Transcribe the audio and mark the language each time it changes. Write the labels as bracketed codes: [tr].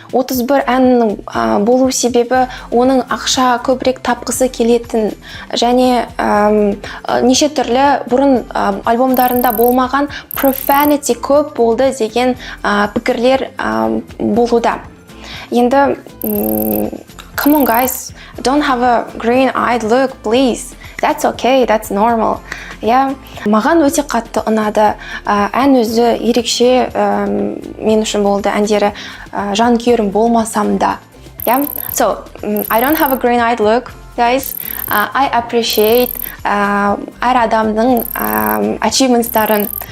[kk] 31 әннің болу себебі оның ақша көбірек тапқысы келетін және неше түрлі бұрын альбомдарында болмаған profanity көп болды деген пікірлер болуда. Енді [en] come on guys, don't have a green-eyed look, please. That's okay, that's normal. [kk] Маған өте қатты ұнады. Ән өзі ерекше мен үшін болды, әндері жанкүйерім болмасам да. [en] So, I don't have a green-eyed look, guys. I appreciate [kk] әр адамның [en] achievements'тарын.